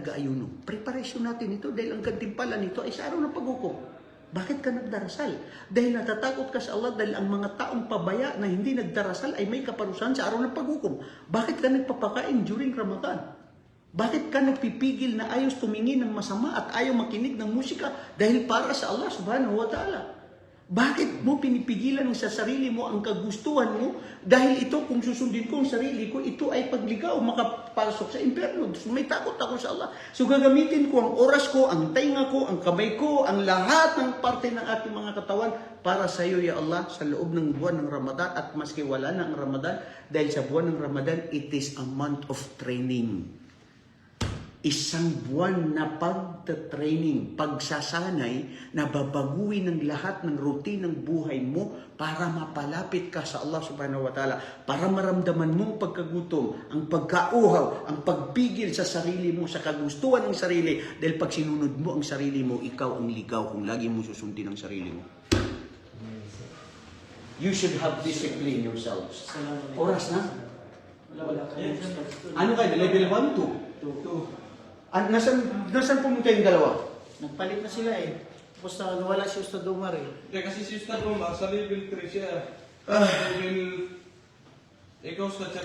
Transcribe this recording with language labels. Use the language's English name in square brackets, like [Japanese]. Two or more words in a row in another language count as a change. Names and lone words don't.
[Filipino] Preparasyon natin ito dahil ang gantimpala nito ay sa araw ng paghukom. Bakit ka nagdarasal? Dahil natatakot ka sa Allah dahil ang mga taong pabaya na hindi nagdarasal ay may kaparusahan sa araw ng paghukom. Bakit ka nagpapakain during Ramadan? Bakit ka nagpipigil na ayaw tumingin ng masama at ayaw makinig ng musika dahil para sa Allah [Arabic] سبحانه وتعالى? [Filipino] Bakit mo pinipigilan sa sarili mo ang kagustuhan mo dahil ito kung susundin ko ang sarili ko, ito ay pagligaw, makapasok sa impyerno. So, may takot ako sa Allah. So gagamitin ko ang oras ko, ang tainga ko, ang kamay ko, ang lahat ng parte ng ating mga katawan para sa iyo, ya Allah, sa loob ng buwan ng Ramadan at maski wala na ang Ramadan dahil sa buwan ng Ramadan, [English] it is a month of training. [Filipino] Isang buwan na pagta-training, pagsasanay na babaguhin ng lahat ng routine ng buhay mo para mapalapit ka sa Allah [Arabic] سبحانه وتعالى, [Filipino] para maramdaman mo ang pagkagutom, ang pagkauhaw, ang pagpigil sa sarili mo, sa kagustuhan ng sarili, dahil pag sinunod mo ang sarili mo, ikaw ang ligaw kung lagi mo susundin ang sarili mo. [English] You should have discipline yourselves. [Filipino] Oras na? Wala ka. Ano kayo? Level 1, 2? Nasaan pumunta yung dalawa? Nagpalit na sila eh. Tapos wala si Ustad Umar eh. Kasi si Ustad Umar, sa level 3 siya. Ikaw sa